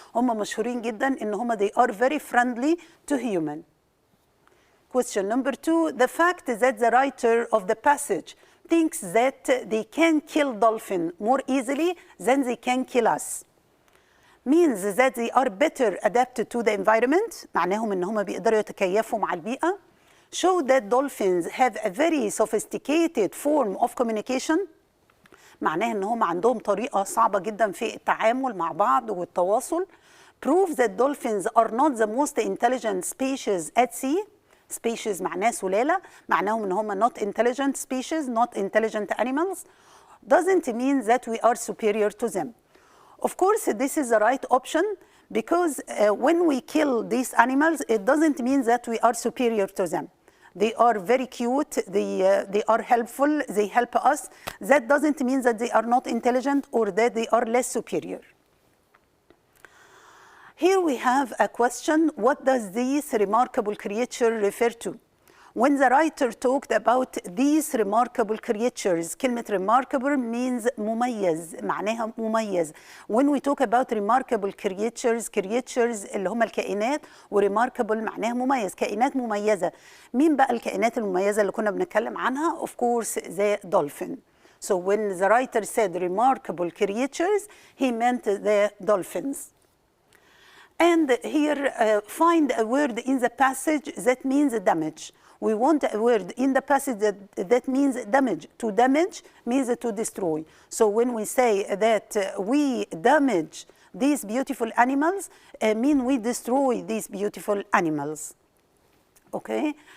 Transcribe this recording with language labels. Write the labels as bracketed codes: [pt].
[ar] هم مشهورين جدا إن هم [en] they are very friendly to human. question number 2. The fact that the writer of the passage thinks that they can kill dolphin more easily than they can kill us means that they are better adapted to the environment. [ar] معناهم ان هم بيقدروا يتكيفوا مع البيئة. [en] Show that dolphins have a very sophisticated form of communication. [ar] معناه ان هم عندهم طريقة صعبة جدا في التعامل مع بعض والتواصل. [en] Prove that dolphins are not the most intelligent species at sea. Species [ar] معناه سلالة، معناهم ان هم [en] not intelligent species, not intelligent animals. Doesn't mean that we are superior to them. Of course, this is the right option because when we kill these animals, it doesn't mean that we are superior to them. They are very cute, they are helpful, they help us. That doesn't mean that they are not intelligent or that they are less superior. Here we have a question, what does this remarkable creature refer to? When the writer talked about these remarkable creatures, كلمة remarkable means مميز، [ar] معناها مميز. [en] When we talk about remarkable creatures [ar] اللي هم الكائنات، و-remarkable معناها مميز، كائنات مميزة. مين بقى الكائنات المميزة اللي كنا بنتكلم عنها؟ [en] Of course the dolphin. So when the writer said remarkable creatures, he meant the dolphins. And here find a word in the passage that means damage. We want a word in the passage that means damage. To damage means to destroy. So when we say that we damage these beautiful animals, mean we destroy these beautiful animals. Okay?